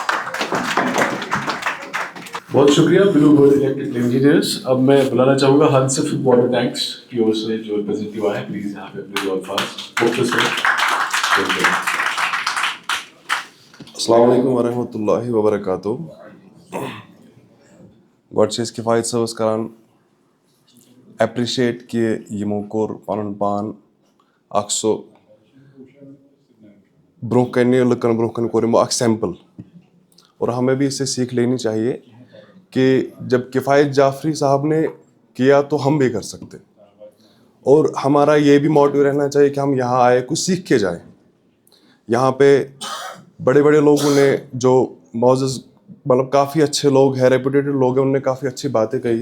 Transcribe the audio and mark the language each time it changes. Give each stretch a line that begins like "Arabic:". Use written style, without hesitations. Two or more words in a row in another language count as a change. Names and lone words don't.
Urdu: بہت شکریہ بلو برڈ الیکٹریکل انجینئرس. اب میں بلانا چاہوں گا ہنسف واٹر ٹینکس کی اور سے جو ریپرزینٹیو آئے، پلیز یہاں پہ اپنے دو الفاظ مختصر.
Arabic: السلام علیکم ورحمۃ اللہ وبرکاتہ.
Kashmiri: گۄڈٕ چھِ أسۍ کِفایت صٲبَس کران ایپرِشیٹ کہ یِمو کوٚر پَنُن پان اکھ سُہ برونٛہہ کَنہِ لُکن برونٛہہ کَنہِ کوٚر یِمو اکھ سیمپل.
Urdu: اور ہمیں بھی اس سے سیکھ لینی چاہیے کہ جب کفایت جعفری صاحب نے کیا تو ہم بھی کر سکتے. اور ہمارا یہ بھی موٹو رہنا چاہیے کہ ہم یہاں آئے کچھ سیکھ کے جائیں. یہاں پہ بڑے بڑے لوگوں نے جو معزز مطلب کافی اچھے لوگ ہیں، ریپوٹیڈ لوگ ہیں، انہوں نے کافی اچھی باتیں کہی ہے.